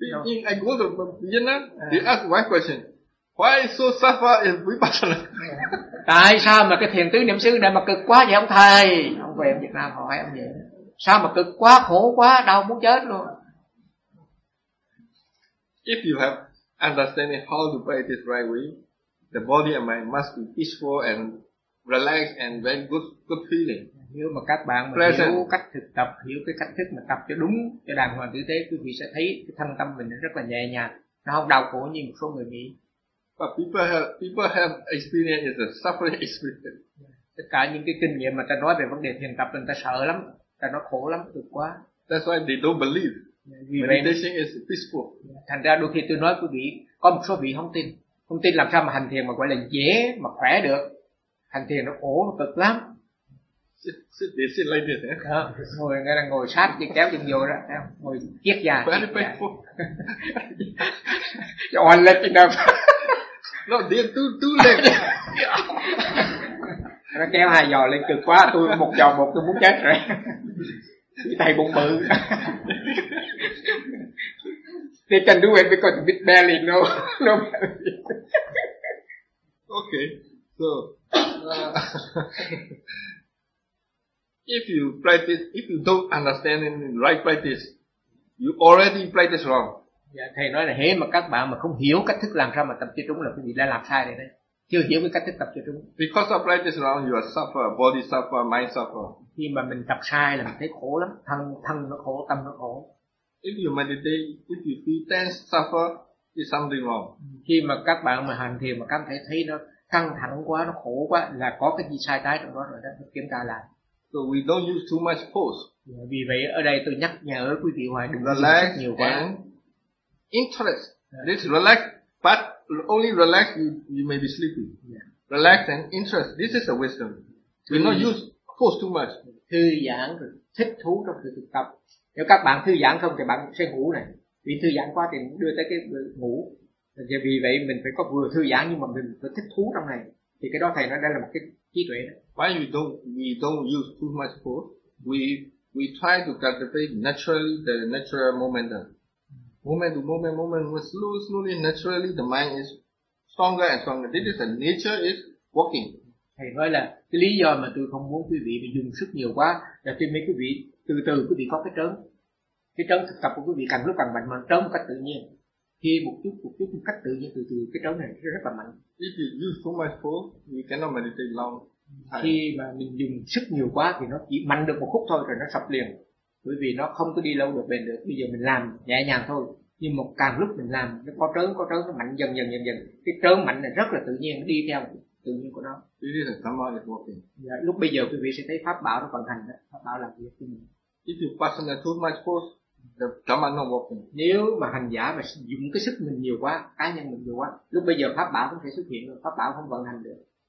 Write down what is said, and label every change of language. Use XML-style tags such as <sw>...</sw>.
<en>I go to Vienna, they ask one question. Why so suffer in Vipassana?</en> <vi>Tại sao mà cái thiền tứ niệm xứ này mà cực quá vậy ông thầy? Ông về Việt Nam hỏi ông vậy. Sao mà cực quá, khổ quá, đau muốn chết luôn.</vi> <en>If you have understanding how to pray this right way, the body and mind must be peaceful and relaxed and very good feeling.</en> <vi>Nếu mà các bạn mà hiểu cách thực tập, hiểu cái cách thức mà tập cho đúng, cho đàng hoàng tử tế, quý vị sẽ thấy cái thân tâm mình nó rất là nhẹ nhàng, nó không đau khổ như một số người nghĩ.</vi> <en>But people have experience is a suffering experience.</en> <vi>Tất cả những cái kinh nghiệm mà ta nói về vấn đề thiền tập, người ta sợ lắm, ta nói khổ lắm, cực quá.</vi> <en>That's why they don't believe. Meditation is peaceful.</en> <vi>Thành ra đôi khi tôi nói quý vị, có một số vị không tin. Không tin làm sao mà hành thiền mà gọi là dễ mà khỏe được. Hành thiền nó khổ, nó cực lắm.</vi> <en>Sit like this, eh?</en> <vi>Ngồi nghe là ngồi sát chân kéo chân vô đó, ngồi kiết già.</vi> <en>Very painful. You are lifting up. No, they're too late.</en> <vi>Nó kéo hai giò lên cực quá, tôi một giò một tôi muốn chết rồi. Tay bụng bự.</vi> <en>They can do it because with belly, no belly. Okay, so if you practice, if you don't understand in right practice, you already practice wrong.</en> <vi>Yeah, thầy nói là hễ mà các bạn mà không hiểu cách thức làm sao mà tập cho đúng là quý vị đã làm sai rồi đấy. Chưa hiểu cái cách thức tập cho đúng.</vi> <en>Because of practice wrong, you are suffer, body suffer, mind suffer.</en> <vi>Khi mà mình tập sai là mình thấy khổ lắm, thân nó khổ, tâm nó khổ.</vi> <en>If you meditate, if you feel tense, suffer, it's something wrong.</en> <vi>Khi mà các bạn mà hành thiền mà cảm thấy nó căng thẳng quá, nó khổ quá, là có cái gì sai trái trong đó rồi đó, phải kiểm tra lại.</vi> <en>So we don't use too much force.</en> <vi>Yeah, vì vậy ở đây tôi nhắc nhở quý vị hoài đừng relax nhiều quá.</vi> <en>And interest, this relax, but only relax you may be sleepy. Yeah. Relax and interest, this is a wisdom. We not use force too much.</en> <vi>Thư giãn, thích thú trong sự thực tập. Nếu các bạn thư giãn không thì bạn sẽ ngủ này. Vì thư giãn quá thì đưa tới cái ngủ. Vì vậy mình phải có vừa thư giãn nhưng mà mình phải thích thú trong này. Thì cái đó thầy nói đây là một cái trí tuệ đó.</vi> <en>Why we don't use too much force? We try to cultivate naturally the natural momentum. Moment to moment, moment, slowly, naturally the mind is stronger and stronger. This is the nature is working.</en> <vi>Thầy nói là cái lý do mà tôi không muốn quý vị bị dùng sức nhiều quá là tôi mấy quý vị từ từ quý vị có cái trớn. Cái trớn thực tập của quý vị càng lúc càng mạnh mà trớn một cách tự nhiên. Khi một chút một cách tự nhiên từ từ cái trớn này rất là mạnh.</vi> <en>If you use too much force, you cannot meditate long.</en> <vi>Khi mà mình dùng sức nhiều quá thì nó chỉ mạnh được một khúc thôi rồi nó sập liền. Bởi vì nó không có đi lâu được bền được. Bây giờ mình làm nhẹ nhàng thôi. Nhưng một càng lúc mình làm nó có trớn nó mạnh dần dần. Cái trớn mạnh này rất là tự nhiên, nó đi theo tự nhiên của nó.</vi> <en>It is a karma is working.</en> <vi>Yeah, lúc bây giờ quý vị sẽ thấy pháp bảo nó vận hành đó, pháp bảo làm việc cho mình.</vi> <en>If you pass too much force, the karma not working.</en> <vi>Nếu mà hành giả mà dùng cái sức mình nhiều quá, cá nhân mình nhiều quá, lúc bây giờ pháp bảo không thể xuất hiện được, pháp bảo không vận hành được.</vi>